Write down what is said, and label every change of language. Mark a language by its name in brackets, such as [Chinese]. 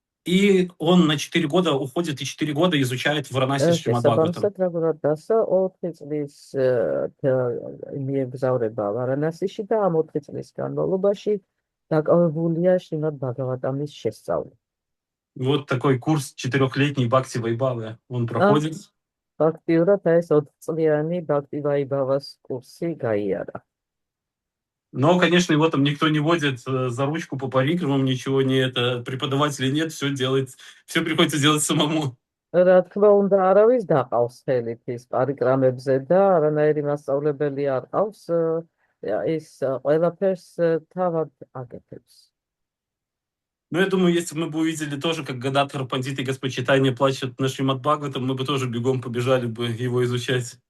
[Russian] И он на 4 года уходит, и 4 года изучает в Варанаси Шримад Бхагаватам. [Georgian] შესაბამისად, დასა 4 წლის მიემგზავრება ვარანასიში და ამ 4 წლის განმავლობაში დაკავებულია შრიმად ბაგავატამის შესწავლით. [Russian] Вот такой курс 4-летний Бхакти Вайбхавы он проходит. [Georgian] Фактиურად ეს 4 წლიანი Бхакти Вайбхавას курсы გაიარა. [Russian] Но, конечно, его там никто не водит за ручку по парикрамам, ничего не это, преподавателей нет, все приходится делать самому. [Georgian] რა თქმა უნდა, არავის დაყავს ხელით ის პარიკრამებზე და არანაირი მასწავლებელი არ ყავს, ის ყველაფერს თავად აკეთებს. [Russian] Но я думаю, если бы мы бы увидели тоже, как Гададхар Пандит и Господчитание плачут на Шримад Бхагаватам, мы бы тоже бегом побежали бы его изучать.